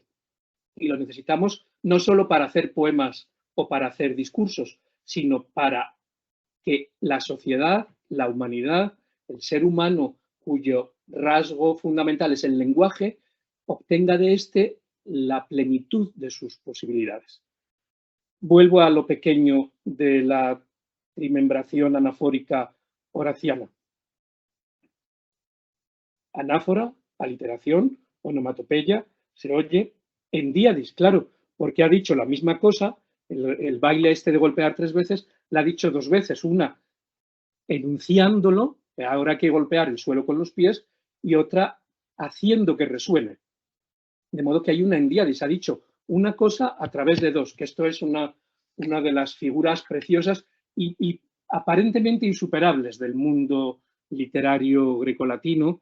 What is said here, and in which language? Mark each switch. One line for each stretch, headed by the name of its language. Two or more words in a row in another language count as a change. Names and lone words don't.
Spanish: Y lo necesitamos no solo para hacer poemas o para hacer discursos, sino para que la sociedad, la humanidad, el ser humano cuyo rasgo fundamental es el lenguaje, obtenga de éste la plenitud de sus posibilidades. Vuelvo a lo pequeño de la trimembración anafórica horaciana. Anáfora, aliteración, onomatopeya, se oye en diadis, claro, porque ha dicho la misma cosa, el baile este de golpear 3 veces, la ha dicho 2 veces, una enunciándolo, ahora hay que golpear el suelo con los pies, y otra haciendo que resuene. De modo que hay una en diadis, ha dicho una cosa a través de dos, que esto es una de las figuras preciosas y aparentemente insuperables del mundo literario grecolatino.